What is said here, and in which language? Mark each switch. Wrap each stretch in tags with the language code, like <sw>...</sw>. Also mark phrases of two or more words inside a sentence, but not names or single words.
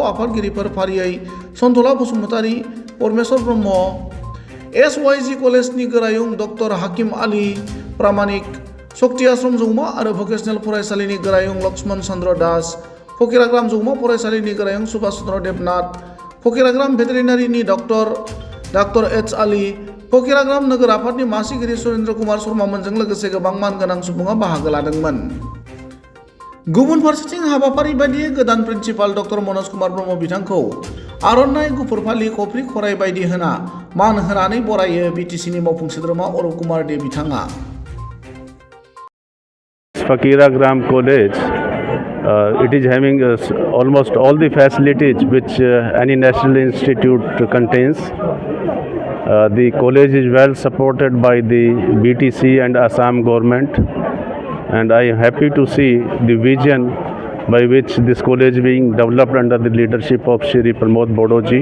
<brx>आफादगिरिफोर फारियै सन्तला बसुमतारी, परमेश्वर ब्रह्म, SYG कलेजनि गोरायुं डक्टर हाकिम आली प्रामाणिक, शक्ति आश्रम जौमा आरो भकेशनेल फरायसालिनि गोरायुं लक्ष्मण चन्द्र दास, फकिराग्राम जौमा फरायसालिनि गोरायुं सुभाष चन्द्र देबनाथ, फकिराग्राम भेटेरिनारिनि डाक्टर H आली, फकिराग्राम नोगोर आफादनि मासिगिरि सुरेन्द्र कुमार शर्मामोनजों लोगोसे गोबां मानगोनां सुबुङा बाहागो लादोंमोन। गुबुन फारसेथिं हाबाफारि बायदियै गोदान प्रिन्सिपाल डक्टर मनज कुमार ब्रह्म बिथांखौ आर'नाइ, गुफुर फालि, कफ्रि खराइ बायदि होना मान होनानै बरायो BTCनि मावफुं सोद्रोमा अरुप कुमार दे बिथाङा।</brx> <en>Fakiragram College, it is having almost all the facilities which any national institute contains. The college is well supported by the BTC and Assam government, and I am happy to see the vision by which this college is being developed under the leadership of Shri Pramod Bodoji.</en>